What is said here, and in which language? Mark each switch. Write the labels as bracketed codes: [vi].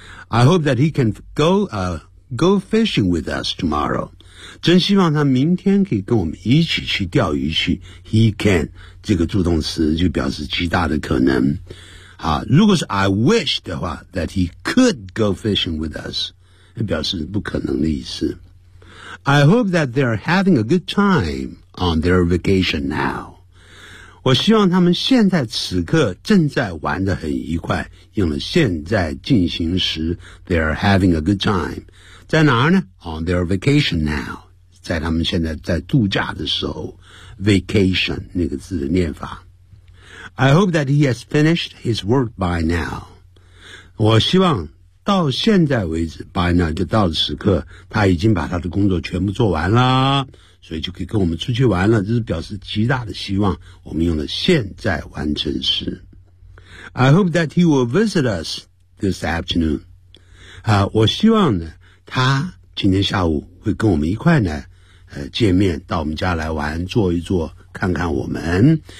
[en] I hope that he can go fishing with us tomorrow. [zh] 真希望他明天可以跟我们一起去钓鱼去。 [en] He can, [zh] 这个助动词就表示极大的可能。好，如果是 I wish 的话 , [en] that he could go fishing with us, [zh] 表示不可能的意思。 [en] I hope that they're having a good time on their vacation now. [zh] 我希望他们现在此刻正在玩得很愉快，用了现在进行时 [en] they're having a good time. [zh] 在哪儿呢？ [en] On their vacation now. [zh] 在他们现在在度假的时候 vacation 那个字的念法。 [en] I hope that he has finished his work by now. [zh] 我希望到现在为止 by now 就到了时刻他已经把他的工作全部做完了，所以就可以跟我们出去玩了，这是表示极大的希望，我们用了现在完成时。 [en] I hope that he will visit us this afternoon、 [zh] 我希望呢他今天下午会跟我们一块呢见面，到我们家来玩，坐一坐，看看我们。